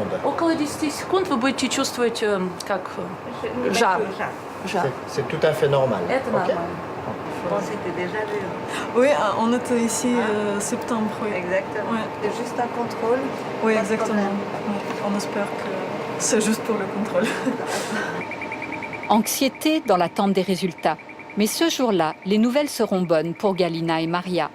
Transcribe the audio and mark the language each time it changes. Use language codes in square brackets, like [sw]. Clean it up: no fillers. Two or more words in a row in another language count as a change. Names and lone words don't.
[ru] Около 10 секунд вы будете чувствовать как жар. [fr] C'est tout à fait normal. [ru] Это нормально. [fr] Oui, on était ici septembre. Oui. Exactement. Ouais. C'est juste un contrôle. Oui, exactement. Ouais. On espère que c'est juste pour le contrôle. Anxiété dans l'attente des résultats. Mais ce jour-là, les nouvelles seront bonnes pour Galina et Maria.